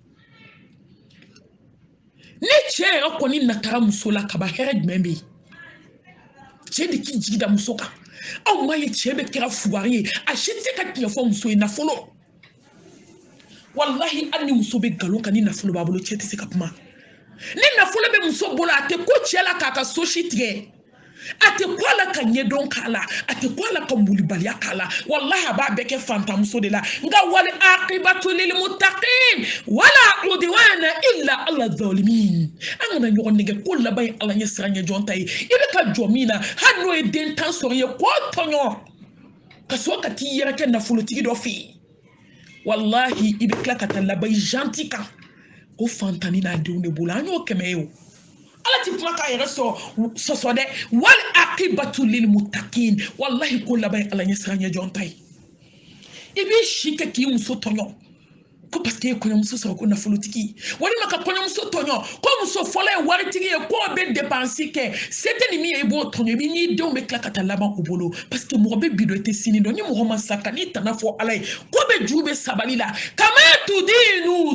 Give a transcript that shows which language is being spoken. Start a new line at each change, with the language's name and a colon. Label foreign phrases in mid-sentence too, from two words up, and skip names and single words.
Bambara: ni cɛ yɛrɛ kɔni natara muso la kaba hɛrɛ jumɛn bɛ yen cɛ de k'i jigi da muso kan aw ma ye cɛ bɛ kɛra fugari ye a si tɛ se ka tiɲɛ fɔ muso ye nafolo wallahi hali ni muso bɛ nkalon kan ni nafolo b'a bolo cɛ tɛ se ka kuma ni nafolo bɛ muso bolo a tɛ ko cɛ la k'a ka so si tigɛ a tɛ ko a la ka ɲɛdɔn k'a la a tɛ ko a la ka molibaliya k'a la wallahi a b'a bɛɛ kɛ fantanmuso de la nka
Arabic: والعاقبة للمتقين ولا عدوان إلا على الظالمين
Bambara: an kana ɲɔgɔn nɛgɛ ko laban ye ala ɲɛ siran ɲɛ jɔn ta ye i bɛ ka jɔ min na hali n'o ye den tan sɔrɔ ye k'o tɔɲɔ ka sɔrɔ ka t'i yɛrɛ kɛ nafolotigi dɔ fɛ yen wallahi i bɛ tila ka taa laban gentil kan ko fantani n'a denw de bolo an y'o kɛmɛ ye o ala ti kuma k'a yɛrɛ sɔsɔ dɛ
Arabic: والعاقبة للمتقين
Bambara: wallahi ko laban ala ɲɛ siran ɲɛ jɔn ta ye i b'i si kɛ k'i muso tɔɲɔ ko
French: parce que
Bambara: e kɔɲɔmuso sɔrɔ ko nafolotigi walima ka kɔɲɔmuso tɔɲɔ ko muso fɔlɔ ye waritigi ye k'o bɛ dépense kɛ se tɛ ni min ye i b'o tɔɲɔ i b'i n'i denw bɛ tila ka taa laban u bolo parce que mɔgɔ bɛ bi dɔn i tɛ sini dɔn ni mɔgɔ ma sa ka n'i tana fɔ ala ye ko bɛ juru bɛ sabali la
Arabic: كما تدين